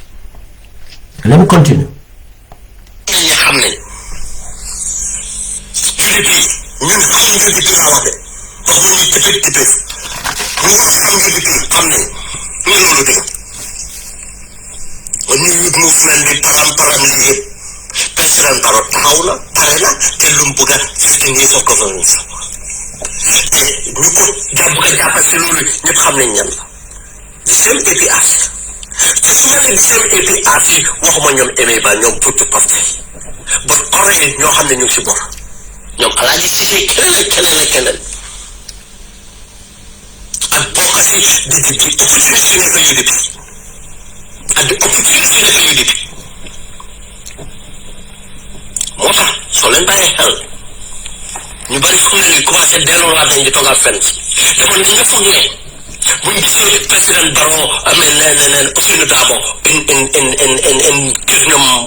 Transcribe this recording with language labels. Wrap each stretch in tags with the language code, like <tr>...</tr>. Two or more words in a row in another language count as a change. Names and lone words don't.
<en>Let me continue. New movement</en> <wo>bi param President Barrow taxaw na pare na te lu mu bëgg</wo> <en>15 years of governance</en> <wo>te ñu ko jàpp si loolu ñëpp xam nañ ñan la</wo> <en>the same APRC</en> <wo>te su ma nee</wo> <en>the same APRC</en> <wo>waxuma ñoom aimé ba ñoom pour parti</wo> <en>but already</en> <wo>ñoo xam ne ñu ngi si bor ñoom Alaaji Cissé keneen ak bokk si di opportunité nekk UDP ak di opportunité nekk UDP moo tax soo leen bàyyee xel ñu bari fu mu ne nii commencé delluwaat nañ di toogaat fenn dafa ne nga foog ne bu ñu gisee président Barrow neen Ousseynou Dabo in kër ñoom</wo>